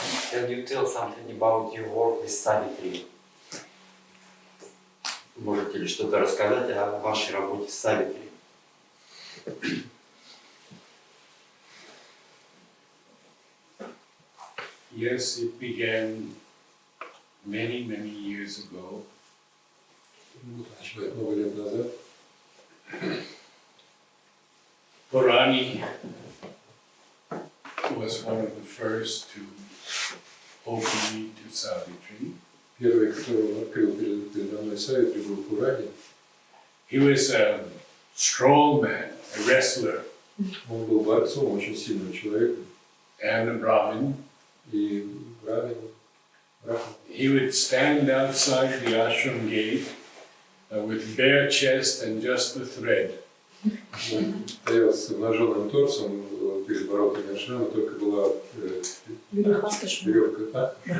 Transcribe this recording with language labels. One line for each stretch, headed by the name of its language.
English: Can you tell something about your work with Савитри?
Russian: Можете ли что-то рассказать о вашей работе с Савитри?
English: Yes, it began many, many years ago.
Russian: Началось много лет назад.
English: Purani was one of the first to open me to Savitri.
Russian: Первый, кто открыл передо мной Савитри, был Пурани.
English: He was a strong man, a wrestler,
Russian: Он был борцом, очень сильным человеком.
English: and a Brahmin.
Russian: И Брахман.
English: He would stand outside the ashram gate with bare chest and just the thread.
Russian: Он стоял с обнаженным торсом перед воротами ашрама, только была веревка.